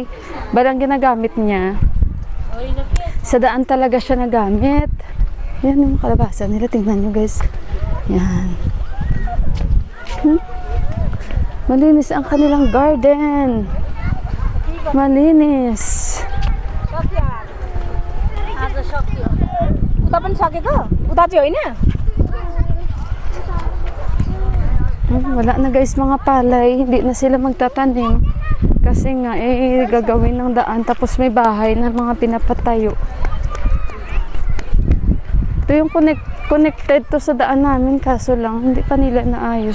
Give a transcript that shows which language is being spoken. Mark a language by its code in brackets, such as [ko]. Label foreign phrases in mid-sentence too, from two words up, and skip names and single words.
[tl] Balang ginagamit niya. Sa daan talaga siya nagamit. Yan yung kalabasa nila. Tingnan nyo, guys. Yan. Malinis ang kanilang garden. Malinis. [ne] उता पनि सकेको उता चाहिँ होइन [tl] Wala na guys mga palay, hindi na sila magtatanim kasi nga gagawin ng daan tapos may bahay na mga pinapatayo. Ito yung [en] connected to [tl] sa daan namin kaso lang hindi pa nila naayos.